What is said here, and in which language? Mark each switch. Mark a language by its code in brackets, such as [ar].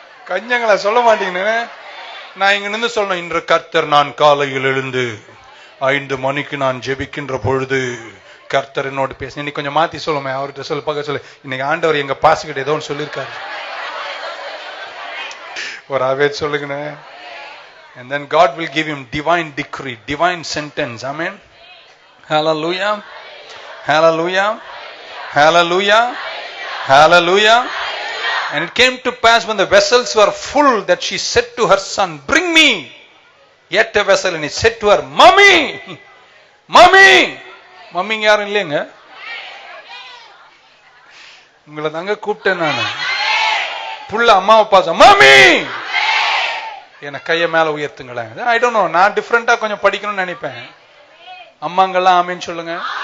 [ta] கஞ்சங்களா சொல்ல மாட்டீங்கன்னு நான் இங்க நின்று சொல்லணும். இன்று கர்த்தர் நான் காலையில் எழுந்து 5 மணிக்கு நான் ஜெபிக்கின்ற பொழுது கர்த்தர் என்னோடு பேச. இன்னைக்கு கொஞ்சம் மாத்தி சொல்லுமே, அவர்கிட்ட சொல்ல பக்க சொல்லு, இன்னைக்கு ஆண்டவர் எங்க பாஸ்டர் கிட்ட ஏதோ ஒன்று சொல்லியிருக்காரு. ஒரு ஆவேத் சொல்லுங்கண்ணே. [en] And then God will give him divine decree, divine sentence. Amen. Hallelujah. Hallelujah. Hallelujah. Hallelujah. And it came to pass when the vessels were full that she said to her son, bring me yet a vessel. And he said to her, mommy, mommy. [ta] Mummy யாரும் இல்லைங்க, உங்களை தாங்க கூப்பிட்டேன் நான். புள்ள அம்மாவை பாச, mummy என கைய மேல உயர்த்துங்களேன். ஐ டோன்ட் நோ, நான் டிஃபரெண்டா கொஞ்சம் படிக்கணும்னு நினைப்பேன். அம்மாங்கெல்லாம் ஆமீன் சொல்லுங்க.